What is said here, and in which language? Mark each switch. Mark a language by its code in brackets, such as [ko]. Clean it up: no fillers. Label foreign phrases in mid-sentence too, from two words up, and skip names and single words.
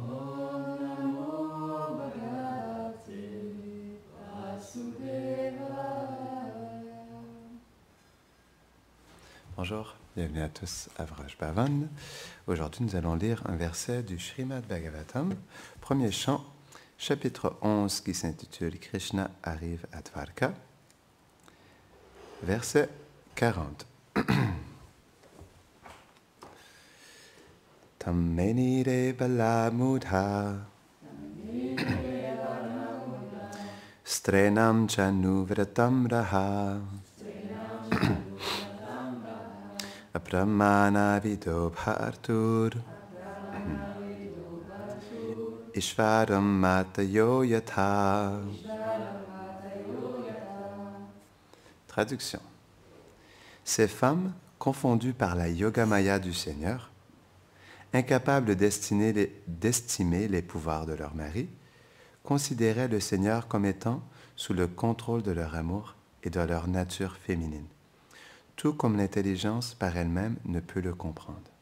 [fr] Bonjour, bienvenue à tous à Vraj Bhavan. Aujourd'hui, nous allons lire un verset du Srimad Bhagavatam, premier chant, chapitre 11, qui s'intitule Krishna arrive à Dvarka, verset 40. [sa] Tammenire balamudha strenam chanuvratam raha apramana vido bhartur ishvaram matayo yatha. [fr] Traduction. Ces femmes, confondues par la yogamaya du Seigneur, incapables d'estimer les pouvoirs de leur mari, considéraient le Seigneur comme étant sous le contrôle de leur amour et de leur nature féminine, tout comme l'intelligence par elle-même ne peut le comprendre.